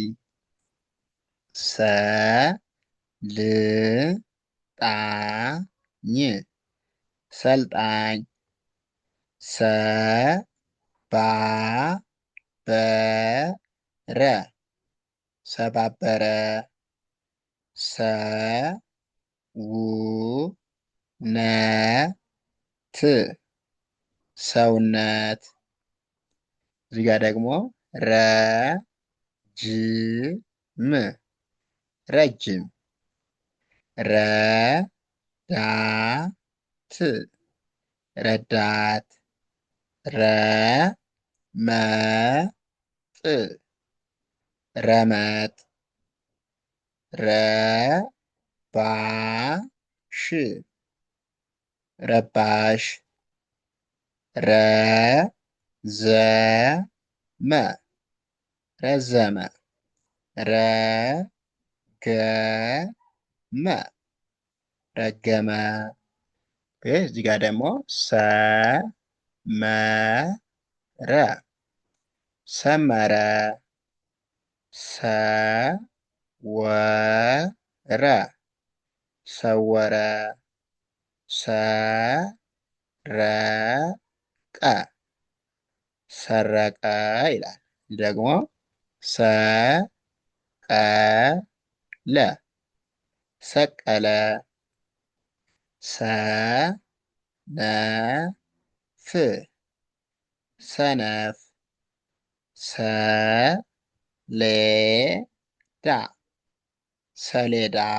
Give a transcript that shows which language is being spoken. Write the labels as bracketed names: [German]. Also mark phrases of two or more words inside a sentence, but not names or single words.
[Amharic] ሰ ል ጣ ኝ ሰልጣኝ። ሰ ባ በ ረ ሰባበረ። ሰ ው ነ ት ሰውነት። እዚህ ጋር ደግሞ ረ ጅ ም ረጅም። ረ ዳ ት ረዳት። ረ መ ጥ ረመጥ። ረ ባ ሽ ረባሽ። ረ ዘ መ ረዘመ። ረ ገ መ ረገመ። እዚህ ጋር ደግሞ ሰ መ ረ ሰመረ። ሰ ወ ረ ሰወረ። ሰ ረ ቀ ሰረቀ ይላል። ደግሞ ሰ ቀ ለ ሰቀለ። ሰ ነ ፍ ሰነፍ። ሰ ሌ ዳ ሰሌዳ።